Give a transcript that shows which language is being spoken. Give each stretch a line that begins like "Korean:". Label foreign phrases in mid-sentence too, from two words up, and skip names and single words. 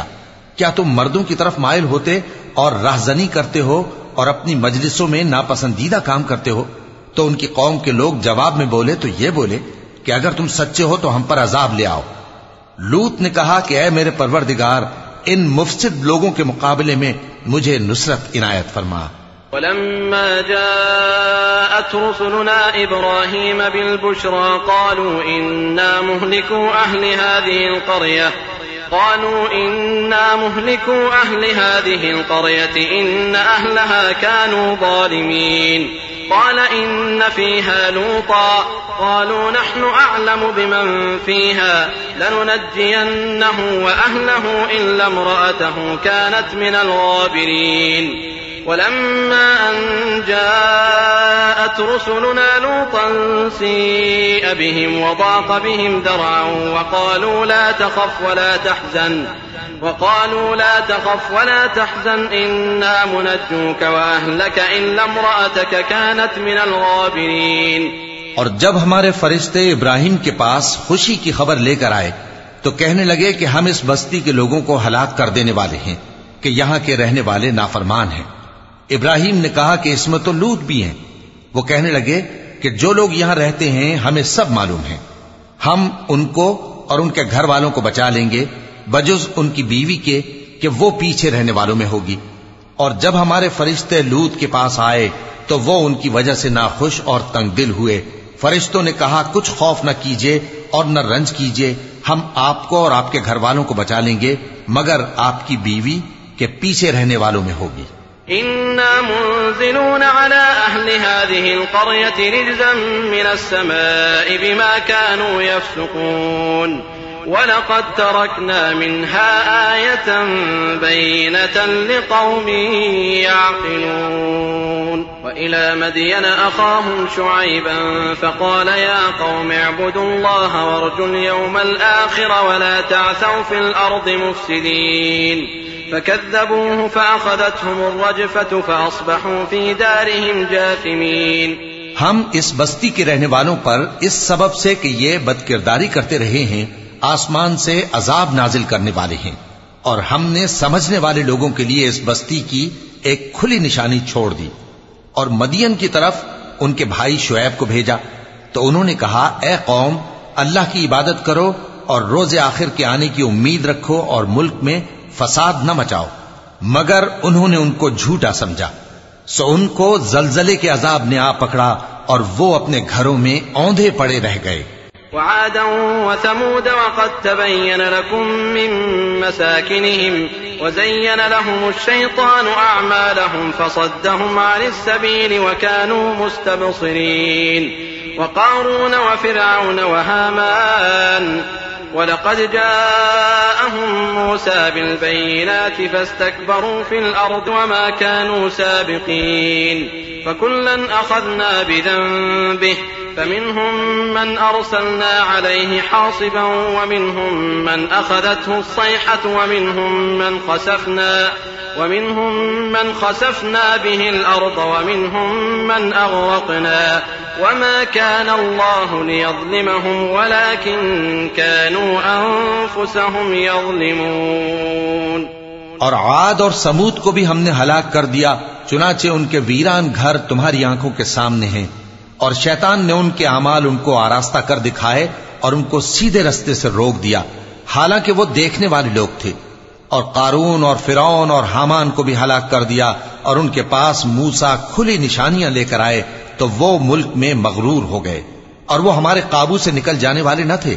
Urdu: کیا تم مردوں کی طرف مائل ہوتے اور راہزنی کرتے ہو اور اپنی مجلسوں میں ناپسندیدہ کام کرتے ہو? تو ان کی قوم کے لوگ جواب میں بولے تو یہ بولے کہ اگر تم سچے ہو تو ہم پر عذاب لے آؤ. لوط نے کہا کہ اے میرے پروردگار، ان مفسد لوگوں کے مقابلے میں مجھے نصرت عنایت فرما.
Arabic: ولما جاءت رسلنا إبراهيم بالبشرى قالوا إنا مهلكو أهل هذه القرية إن أهلها كانوا ظالمين قال إن فيها لوطا قالوا نحن أعلم بمن فيها لننجينه وأهله إلا امرأته كانت من الغابرين. ولما أن جاءت رسلنا لوطا سيء بهم وضاق بهم ذرعا وقالوا لا تخف ولا تحزن إنا منجوك وأهلك إلا امرأتك كانت من الغابرين.
Urdu: اور جب ہمارے فرشتے ابراہیم کے پاس خوشی کی خبر لے کر آئے تو کہنے لگے کہ ہم اس بستی کے لوگوں کو ہلاک کر دینے والے ہیں کہ یہاں کے رہنے والے نافرمان ہیں. ابراہیم نے کہا کہ اس میں تو لوط بھی ہیں۔ وہ کہنے لگے کہ جو لوگ یہاں رہتے ہیں ہمیں سب معلوم ہے، ہم ان کو اور ان کے گھر والوں کو بچا لیں گے بجز ان کی بیوی کے کہ وہ پیچھے رہنے والوں میں ہوگی. اور جب ہمارے فرشتے لوط کے پاس آئے تو وہ ان کی وجہ سے ناخوش اور تنگ دل ہوئے. فرشتوں نے کہا کچھ خوف نہ کیجیے اور نہ رنج کیجیے، ہم آپ کو اور آپ کے گھر والوں کو بچا لیں گے مگر آپ کی بیوی کہ پیچھے رہنے والوں میں ہوگی.
Arabic: إنا منزلون على أهل هذه القرية رجزا من السماء بما كانوا يفسقون ولقد تركنا منها آية بينة لقوم يعقلون. وإلى مدين أخاهم شعيبا فقال يا قوم اعبدوا الله وارجوا اليوم الآخر ولا تعثوا في الأرض مفسدين فكذبوه فأخذتهم الرجفة فأصبحوا في دارهم جاثمين.
Urdu: ہم اس بستی کے رہنے والوں پر اس سبب سے کہ یہ بدکرداری کرتے رہے ہیں آسمان سے عذاب نازل کرنے والے ہیں، اور ہم نے سمجھنے والے لوگوں کے لیے اس بستی کی ایک کھلی نشانی چھوڑ دی. اور مدین کی طرف ان کے بھائی شعیب کو بھیجا تو انہوں نے کہا، اے قوم، اللہ کی عبادت کرو اور روز آخر کے آنے کی امید رکھو اور ملک میں فساد نہ مچاؤ. مگر انہوں نے ان کو جھوٹا سمجھا، سو ان کو زلزلے کے عذاب نے آ پکڑا اور وہ اپنے گھروں میں اوندھے پڑے رہ گئے.
Arabic: وعادا وثمود وقد تبين لكم من مساكنهم وزين لهم الشيطان أعمالهم فصدهم عن السبيل وكانوا مستبصرين. وقارون وفرعون وهامان ولقد جاءهم موسى بالبينات فاستكبروا في الأرض وما كانوا سابقين. فكلا أخذنا بذنبه فمنهم من أرسلنا عليه حاصبا ومنهم من أخذته الصيحة ومنهم من خسفنا به الأرض ومنهم من أغرقنا وما كان الله ليظلمهم ولكن كانوا أنفسهم يظلمون।
Urdu: اور عاد اور ثمود کو بھی ہم نے ہلاک کر دیا، چنانچہ ان کے ویران گھر تمہاری آنکھوں کے سامنے ہیں. اور شیطان نے ان کے اعمال ان کو آراستہ کر دکھائے اور ان کو سیدھے راستے سے روک دیا، حالانکہ وہ دیکھنے والے لوگ تھے. اور قارون اور فرعون اور ہامان کو بھی ہلاک کر دیا، اور ان کے پاس موسیٰ کھلی نشانیاں لے کر آئے تو وہ ملک میں مغرور ہو گئے، اور وہ ہمارے قابو سے نکل جانے والے نہ تھے.